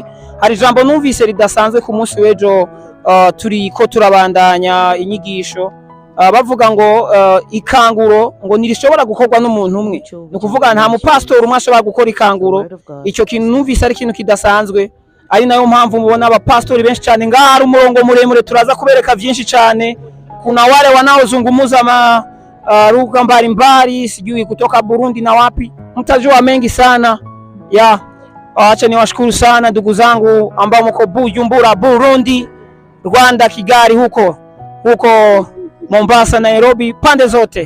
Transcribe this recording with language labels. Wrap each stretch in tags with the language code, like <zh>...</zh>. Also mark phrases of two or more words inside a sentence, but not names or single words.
<rn>Hari ijambo numvise ridasanzwe ku munsi w'ejo turiko turabandanya inyigisho bavuga ngo ikanguro ngo nirishobora gukorwa n'umuntu umwe no kuvuga nta mupastor umwe ashobora gukora ikanguro. Icyo kintu numvise ari ikintu kidasanzwe ari nayo mpamvu mubona abapastori benshi cyane ngaha hari umurongo muremure turaza kubereka byinshi cyane</rn> <sw>kuna wale wanaozungumuza lugha mbalimbali sijui kutoka Burundi na wapi mtajua mengi sana acha niwashukuru sana ndugu zangu ambao mko Bujumbura Burundi, Rwanda, Kigali, huko Mombasa, Nairobi, pande zote.</sw>